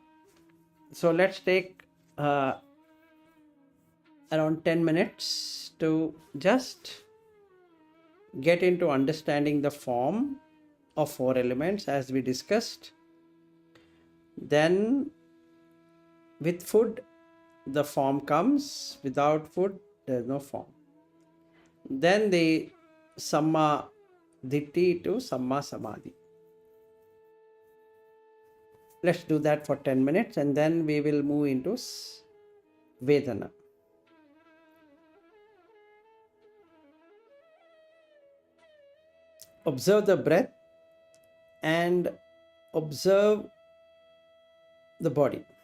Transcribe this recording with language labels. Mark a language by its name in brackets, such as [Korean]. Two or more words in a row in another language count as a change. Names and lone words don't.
[English] So let's take around 10 minutes to just get into understanding the form of 4 elements as we discussed. Then with food, the form comes. Without food, there is no form. Then the [Pali] samma ditti [English] to [Pali] samma samadhi. [English] Let's do that for 10 minutes and then we will move into Vedana. Observe the breath and observe the body.